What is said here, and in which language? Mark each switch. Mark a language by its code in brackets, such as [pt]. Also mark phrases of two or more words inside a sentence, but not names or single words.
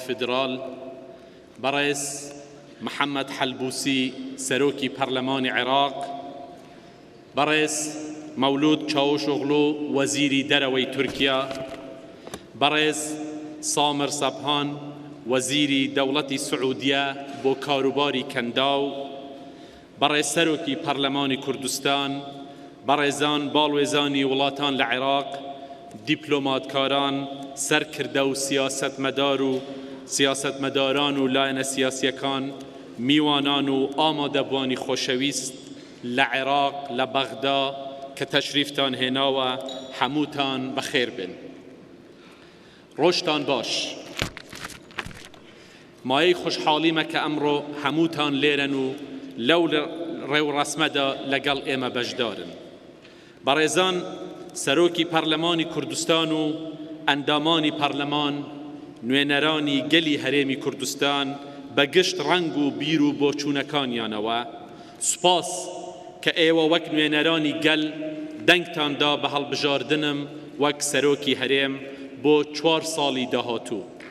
[ckb] فدرال، برئیس محمد حلبوسی سروکی پارلمان عراق، برئیس مولود چاوشوغلو وزیری دروی ترکیه، برئیس سامر صبحان وزیری دولت سعودیه بو کاروباری کنداو، برئیس سروکی پارلمان کردستان، برئیسان بالویزانی ولاتان لعراق، دیپلماتکاران، سرکرده و سیاستمداران و لاین سیاسیکان، میوانان و آماده‌بوانی خوشویست لعراق لبغدا که تشریفتان هنا و هموتان بخیر بن. روشتان باش. مایه خوشحالیمه که امرو هموتان لیرن و لو رو رسمه دا لگل ایمه بجدارن. برایزان سروکی پارلمانی کردستان و اندامانی پارلمان نوێنەرانی گەلی هەرێمی کوردستان بەگشت ڕەنگ و بیر و بۆچوونەکانیانەوە سوپاس کە ئێوە وەک نوێنەرانی گەل دەنگتاندا بە هەڵبژاردنم وەک سەرۆکی هەرێم بۆ 4 ساڵی داهاتوو.